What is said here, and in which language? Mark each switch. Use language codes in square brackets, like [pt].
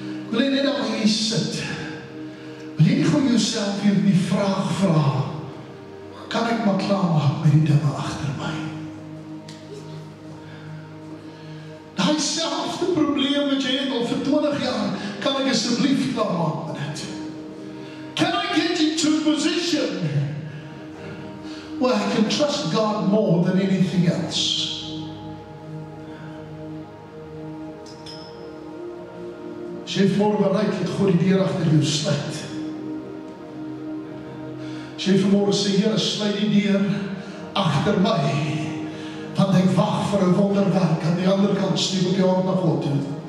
[af] Wil jy net daar waar jy sit? Wil jy nie gewoon jouself weer die vraag vra, kan ek maar klaarmaak met die dinge agter my? Daai selfde probleem wat jy het al vir 20 jaar, kan ek asseblief klaarmaak met dit? [en] Can I get into a position where I can trust God more than anything else? [af] As jy vanmôre bereik het, God die deur agter jou sluit. As jy vanmôre sê, Here, sluit die deur agter my, want ek wag vir 'n wonderwerk aan die ander kant, steek op jou hand na God toe.